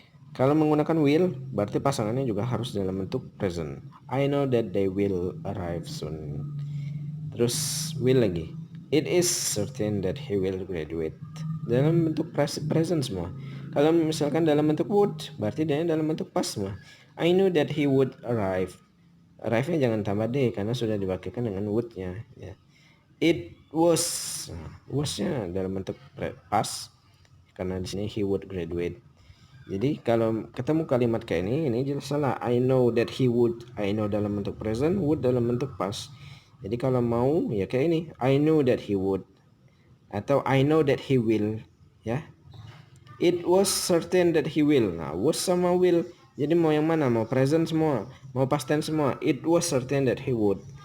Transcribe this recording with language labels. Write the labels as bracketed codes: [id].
[id] Kalau menggunakan will, berarti pasangannya juga harus dalam bentuk present. [en] I know that they will arrive soon. [id] Terus will lagi. [en] It is certain that he will graduate. [id] Dalam bentuk present semua. Kalau misalkan dalam bentuk would, berarti dia dalam bentuk past semua. [en] I knew that he would arrive. [id] Arrive-nya jangan tambah D karena sudah diwakilkan dengan would-nya. Ya. [en] It was. [id] Was-nya dalam bentuk past karena di sini he would graduate. Jadi kalau ketemu kalimat kayak ini jelas salah. [en] I know that he would. I know [id] dalam bentuk present, [en] would dalam bentuk past. [id] Jadi kalau mau ya kayak ini, [en] I know that he would atau I know that he will, ya. It was certain that he will. Nah, was sama will. [id] Jadi mau yang mana? Mau present semua, mau past tense semua. [en] It was certain that he would.